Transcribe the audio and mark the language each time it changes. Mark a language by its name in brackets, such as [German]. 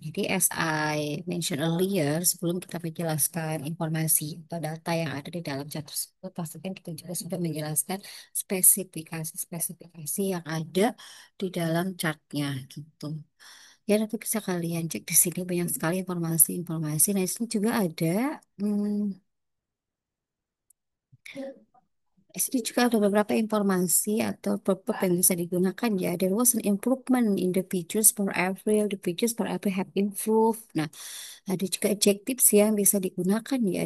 [Indonesian] Jadi [English] as I mentioned earlier, [Indonesian] sebelum kita menjelaskan informasi atau data yang ada di dalam chat tersebut, pastikan kita juga sudah menjelaskan spesifikasi-spesifikasi yang ada di dalam chartnya gitu. Ya nanti bisa kalian cek di sini banyak sekali informasi-informasi. Nah, di sini juga ada hmm, Di sini juga ada beberapa informasi atau verb yang bisa digunakan ya. [English] There was an improvement in the features for every, the features for every have improved. [Indonesian] Nah, ada juga adjectives yang bisa digunakan ya.